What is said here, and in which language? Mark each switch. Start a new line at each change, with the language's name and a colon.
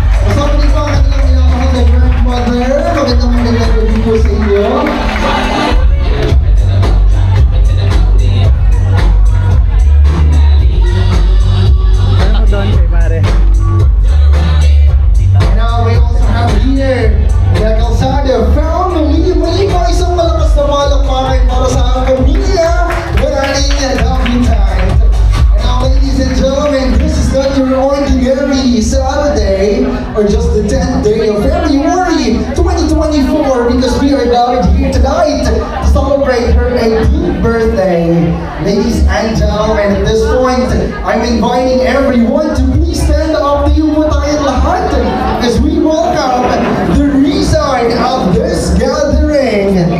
Filipino: Kasama din po ang kanilang minamahal na grandmother. Magandang gabi po sa inyo. Ano doon kay Mare?
English: And now we also have here the Calzada family.
Filipino: Muli po isang malakas na palakpakan para sa aming pamilya ng ating debutante.
English: And now, ladies and gentlemen, this is not your ordinary Saturday or just the 10th day of February 2024 because we are gathered here tonight to celebrate her 18th birthday. Ladies and gentlemen, at this point, I'm inviting everyone to please stand up to you
Filipino: po tayong lahat
English: as we welcome the reason of this gathering.